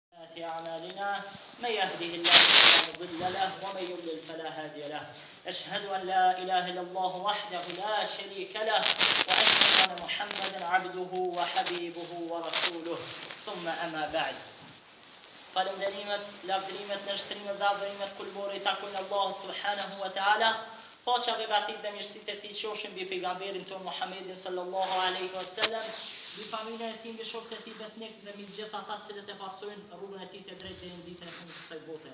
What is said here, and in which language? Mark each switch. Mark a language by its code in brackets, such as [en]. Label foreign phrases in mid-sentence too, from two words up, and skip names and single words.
[ar] سيئات أعمالنا من يهده الله فلا مضل له ومن يضلل فلا هادي له أشهد أن لا إله إلا الله وحده لا شريك له وأشهد أن محمدا عبده وحبيبه ورسوله ثم أما بعد [sq] Falënderimet, lavdërimet, nështrimet dhe adhurimet kulbore i takojnë Allahut [ar] سبحانه وتعالى. [sq] Paqja dhe begatit dhe mirësitë e tij qofshin mbi pejgamberin ton Muhammedin [ar] صلى الله عليه وسلم, [sq] mbi familjen e tij, mbi shokët e tij besnik dhe mbi gjithë ata të cilët e pasojnë rrugën e tij të drejtë deri në ditën e fundit të kësaj bote.